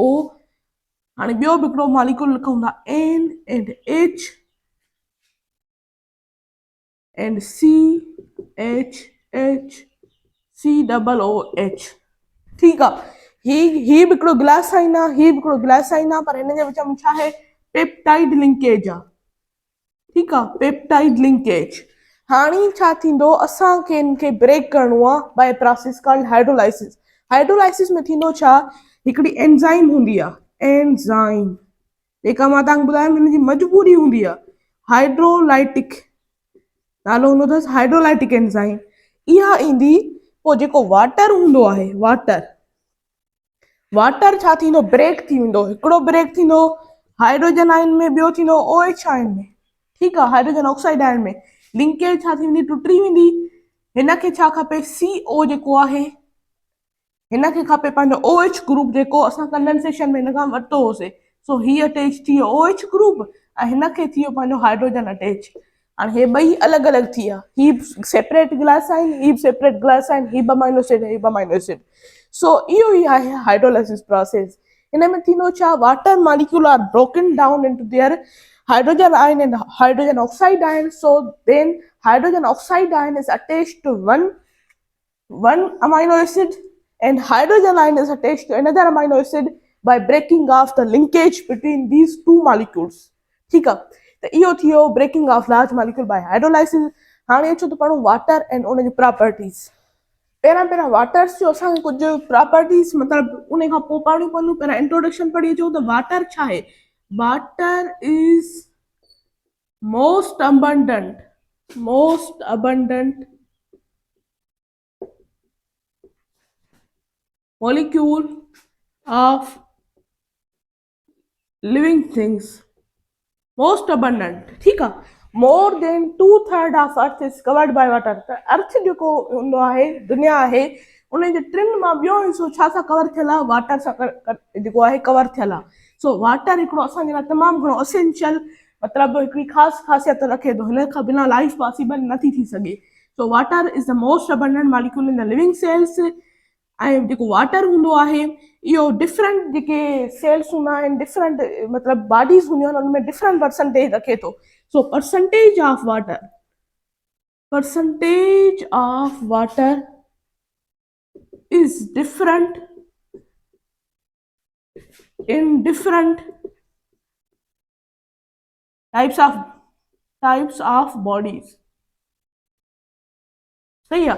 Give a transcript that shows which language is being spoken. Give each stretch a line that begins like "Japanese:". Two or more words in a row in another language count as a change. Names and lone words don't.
Sindhi: हाणे ॿियो बि हिकिड़ो मॉलिक्यूल लिखूं था
English: N and H and CHHCOOH,
Sindhi: ठीकु आहे। ही बि हिकिड़ो ग्लाइसाइन आहे, ही बि हिकिड़ो ग्लाइसाइन आहे, पर हिन जे विच में छा आहे,
English: peptide linkage
Sindhi: आहे, ठीकु आहे,
English: peptide linkage.
Sindhi: हाणे छा थींदो, असांखे हिनखे ब्रेक करिणो आहे
English: by process called hydrolysis.
Sindhi: हाइड्रोलाइसिस में थींदो छा, हिकिड़ी एंजाइम हूंदी आहे, एंजाइम जेका मां तव्हांखे ॿुधायमि हिनजी मजबूरी हूंदी आहे, हाइड्रोलाइटिक नालो हूंदो अथसि
English: hydrolytic enzyme.
Sindhi: इहा ईंदी पोइ जेको वाटर हूंदो आहे, वाटर छा थींदो, ब्रेक थी वेंदो। हिकिड़ो ब्रेक थींदो
English: hydrogen ion
Sindhi: में, ॿियो थींदो
English: OH ion
Sindhi: में, ठीकु आहे,
English: hydrogen oxide ion
Sindhi: में लिंकेज छा थी वेंदी, टुटी वेंदी। हिनखे छा खपे, CO जेको आहे हिनखे खपे पंहिंजो
English: OH group
Sindhi: जेको असां कंडेंसेशन में हिन खां वरितो होसीं। सो ही अटैच थी वियो
English: OH group
Sindhi: ऐं हिनखे थी वियो पंहिंजो हाइड्रोजन अटैच। हाणे हे ॿई अलॻि अलॻि थी विया, ही सेपरेट ग्लाइसाइन, ही सेपरेट ग्लाइसाइन, ही
English: amino acid,
Sindhi: ही
English: amino acid.
Sindhi: सो इहो ई आहे
English: hydrolysis process.
Sindhi: हिन में थींदो छा,
English: water molecule are broken down into their hydrogen ion and hydrogen oxide ion, so then hydrogen oxide ion is attached to one amino acid and hydrogen ion is attached to another amino acid by breaking off the linkage between these two molecules,
Hindi: ठीक है।
Sindhi: तो इहो थियो
English: breaking off large molecule by hydrolysis.
Sindhi: हाणे अचो त पढ़ूं
English: water and
Sindhi: उन जी प्रॉपर्टीज़। पहिरां वाटर्स जो असांखे कुझु प्रॉपर्टीज़ मतिलबु उन खां पोइ पढ़णियूं पवंदियूं। पहिरां इंट्रोडक्शन पढ़ी अचूं त वाटर छा आहे।
English: Water is most abundant molecule of living things, most abundant,
Sindhi: ठीक आहे।
English: more than 2/3 of earth is covered by water।
Sindhi: त अर्थ जेको हूंदो आहे, दुनिया आहे, उन जे 3 मां ॿियो हिसो छा सां कवर थियल आहे, वाटर सां जेको आहे कवर थियल आहे। सो वाटर हिकिड़ो असांजे लाइ तमामु घणो असेंशियल मतिलबु हिकिड़ी ख़ासि ख़ासियत रखे थो, हिन खां बिना
English: life possible
Sindhi: नथी थी सघे।
English: so water is the most abundant molecule in the living cells.
Sindhi: ऐं जेको वाटर हूंदो आहे इहो डिफरेंट जेके सेल्स हूंदा आहिनि, डिफरेंट मतिलबु बॉडीज़ हूंदियूं आहिनि, उनमें
English: different percentage
Sindhi: रखे थो।
English: so percentage of water is different in different types of bodies,
Sindhi: सही आहे।